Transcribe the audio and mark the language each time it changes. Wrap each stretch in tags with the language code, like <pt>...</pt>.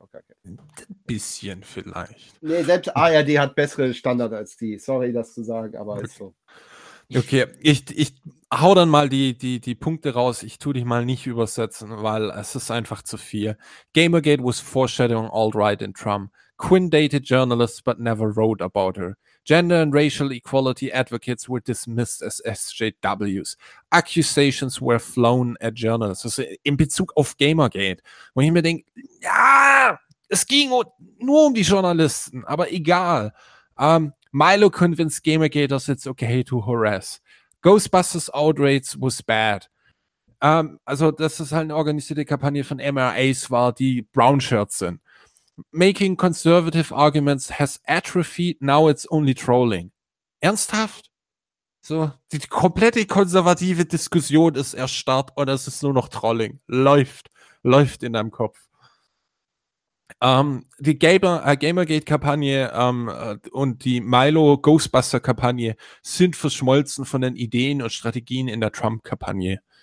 <de>Okay. Ein bisschen vielleicht. Nee, selbst ARD hat bessere Standards als die. Sorry, das zu sagen, aber okay. Ist so. Okay, ich hau dann mal die Punkte raus. Ich tu dich mal nicht übersetzen, weil es ist einfach zu viel.</de> <en>Gamergate was foreshadowing alt-right in Trump. Quinn dated journalists but never wrote about her. Gender and racial equality advocates were dismissed as SJWs. Accusations were flown at journalists.</en> <de>Also in Bezug auf Gamergate, wo ich mir denke, ja, es ging nur um die Journalisten, aber egal.</de> <en>Milo convinced Gamergaters it's okay to harass. Ghostbusters outrage was bad.</en> <de>Also dass das halt eine organisierte Kampagne von MRAs war, die Brown Shirts sind.</de> <en>Making conservative arguments has atrophied, now it's only trolling.</en> <de>Ernsthaft? So, die komplette konservative Diskussion ist erstarrt und es ist nur noch Trolling. Läuft in deinem Kopf. Die Gamergate-Kampagne und die Milo-Ghostbuster-Kampagne sind verschmolzen von den Ideen und Strategien in der Trump-Kampagne.</de>